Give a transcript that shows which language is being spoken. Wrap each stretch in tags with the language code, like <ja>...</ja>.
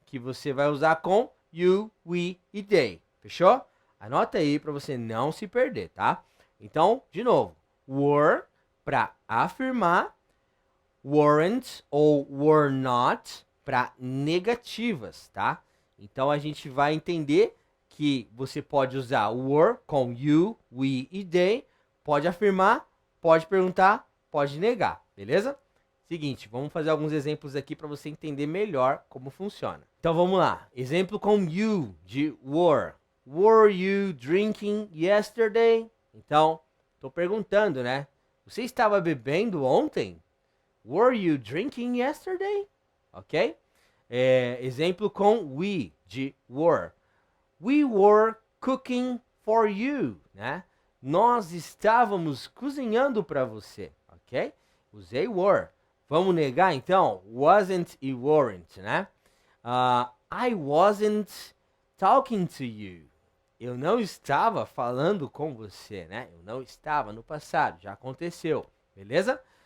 <pt>Que você vai usar com you, we e they. Fechou? Anota aí para você não se perder, tá? Então, de novo, were para afirmar, weren't ou were not para negativas, tá? Então a gente vai entender que você pode usar were com you, we e they, pode afirmar, pode perguntar, pode negar, beleza? Seguinte, vamos fazer alguns exemplos aqui para você entender melhor como funciona. Então vamos lá. Exemplo com you de were.</pt> <en>Were you drinking yesterday?</en> <pt>Então, estou perguntando, né? Você estava bebendo ontem?</pt> <en>Were you drinking yesterday? Ok?</en> <pt>Exemplo com we, de were.</pt> <en>We were cooking for you, né?</en> <pt>Nós estávamos cozinhando para você, ok? Usei were. Vamos negar então? Wasn't e weren't, né?</pt> <en>I wasn't talking to you.</en> <pt>Eu não estava falando com você, né? Eu não estava no passado, já aconteceu, beleza?</pt>